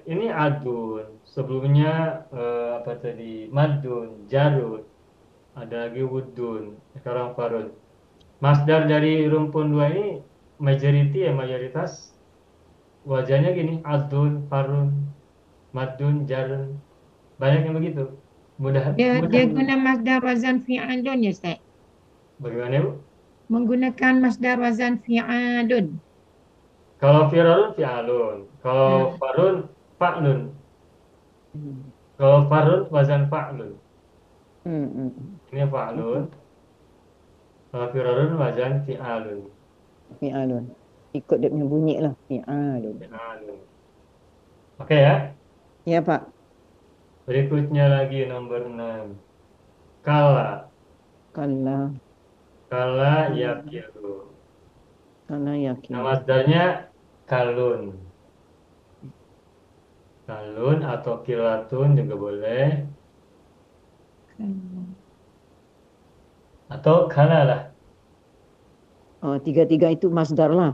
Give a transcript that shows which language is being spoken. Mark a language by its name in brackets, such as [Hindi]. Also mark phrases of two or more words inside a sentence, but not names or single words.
[Malay] Ini adun. Sebelumnya apa tadi? Madun, jarud. Ada lagi wudun. Sekarang farun. Masdar dari rumpun dua ini majority ya, mayoritas wajahnya gini. Adun, farun, madun, jarun. Banyak yang begitu. Mudah, mudah. Dia guna [Arabic] مصدر وزن فعال, [Malay] ya, Ustaz. Bagaimana Bu? Menggunakan [Arabic] مصدر وزن فعال. [Malay] Kalau firarun, fi'alun. Kalau Hmm. farun, fa'lun. Hmm. Kalau farun, [Arabic] وزن فعل. [Malay] Hmm. Hmm. Ini fa'lun. Kalau firarun, [Arabic] وزن فعال. [Malay] Fi'alun. Ikut dia punya bunyi lah. Fi'alun. Fi'alun. Oke ya. Ya Pak. Berikutnya lagi nomor 6. Kala. Kala. Kala Hmm. yakilu. Kala Nama yakin. masdarnya kalun. Kalun atau kilatun juga boleh. Atau kala lah. Oh, tiga-tiga itu masdar lah.